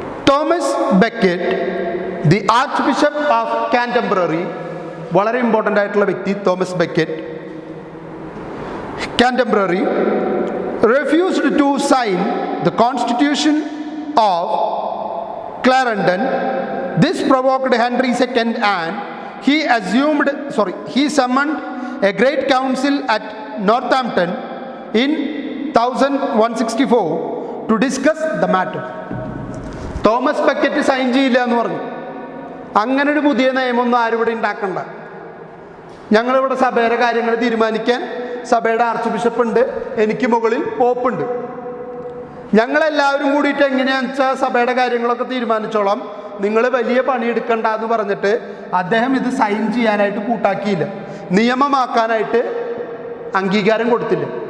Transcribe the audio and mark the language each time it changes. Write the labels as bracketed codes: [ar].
[en] Thomas Becket, the archbishop of Canterbury, [ml] വളരെ important ആയിട്ടുള്ള വ്യക്തി [en] Thomas Becket, Canterbury, refused to sign the constitution of Clarendon. This provoked Henry II and he summoned a great council at Northampton in 1164 to discuss the matter. [ml] Thomas Beckett sign ചെയ്യില്ല എന്ന് പറഞ്ഞു. അങ്ങനൊരു പുതിയ നിയമമൊന്നും ആരും ഇവിടെ ഉണ്ടാക്കണ്ട, ഞങ്ങളിവിടെ സഭയുടെ കാര്യങ്ങൾ തീരുമാനിക്കാൻ സഭയുടെ ആർച്ച് ബിഷപ്പ് ഉണ്ട്, എനിക്ക് മുകളിൽ പോപ്പുണ്ട്, ഞങ്ങളെല്ലാവരും കൂടിയിട്ട് എങ്ങനെയാണെന്ന് വെച്ചാൽ സഭയുടെ കാര്യങ്ങളൊക്കെ തീരുമാനിച്ചോളാം, നിങ്ങൾ വലിയ പണിയെടുക്കണ്ട എന്ന് പറഞ്ഞിട്ട് അദ്ദേഹം ഇത് സൈൻ ചെയ്യാനായിട്ട് കൂട്ടാക്കിയില്ല, നിയമമാക്കാനായിട്ട് അംഗീകാരം കൊടുത്തില്ല.